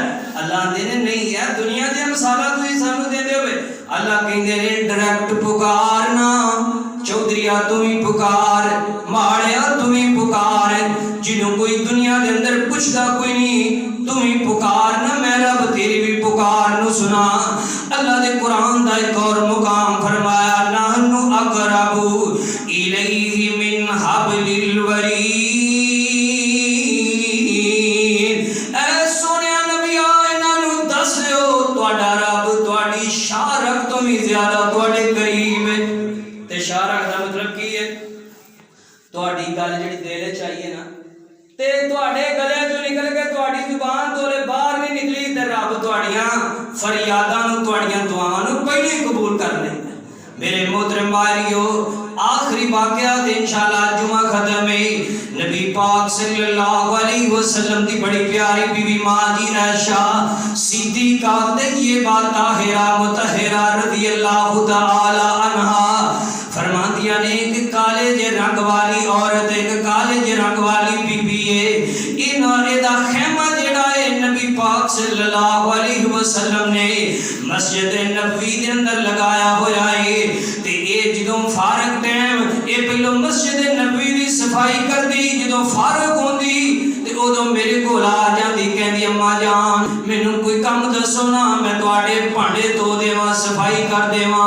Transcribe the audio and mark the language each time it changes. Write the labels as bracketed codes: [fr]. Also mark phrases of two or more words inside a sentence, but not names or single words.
[pa] اللہ آندے نے نہیں ہے دنیا دی مثالاں تسیں سانوں دیندے ہووے، اللہ کہندے نے ڈائریکٹ پکار نا، چودھریا توں ہی پکار، ماڑیا توں ہی پکار، جنہوں کوئی دنیا دے اندر پچھدا کوئی نہیں توں ہی پکار نا، میں رب تیری وی پکار نوں سناں. اللہ دے قرآن دا اک ہور مقام فرمایا, [ar] نَحْنُ أَقْرَبُ إِلَيْهِ مِنْ حَبْلِ الْوَرِيدِ. [pa] اے سوہنیا نبیا انہاں نوں دس دیو تہاڈا رب تہاڈی شہ رگ تو وی زیادہ تہاڈے قریب ہے. تے شہ رگ دا مطلب کی ہے، تہاڈی گل جیہڑی دل چ آئی ہے نا تے تہاڈے گلے چوں نکل کے تہاڈی زبان تولے باہر نہیں نکلی تے رب تہاڈیاں فریاداں نوں تہاڈیاں دعاواں نوں پہلے ہی قبول کر لیندا. میرے محترم بھائیو آخری واقعہ تے انشاءاللہ جمعہ ختم ہے. نبی پاک [ar] صلى الله عليه وسلم [pa] کی بڑی پیاری بیوی ماں جی عائشہ صدیقہ طیبہ طاہرہ مطہرہ [ar] رضي الله تعالى عنها [pa] فرماتیاں نے کہ کالے جے رنگ والی عورت اک کالے جے رنگ والی بی بی ہے، ایہدا خیمہ جیہڑا ہے نبی پاک [ar] صلى الله عليه وسلم [pa] نے مسجد نبوی دے اندر لگایا ہویا ہے. تے ایہ جدوں فارغ ٹائم ایہ پہلوں مسجد نبوی دی صفائی کردی، جدوں فارغ ہوندی تے اودوں میرے کول آ جاندی، کہندی اماں جان مینوں کوئی کم دسو نا، میں تہاڈے بھانڈے دھو دیواں صفائی کر دیواں.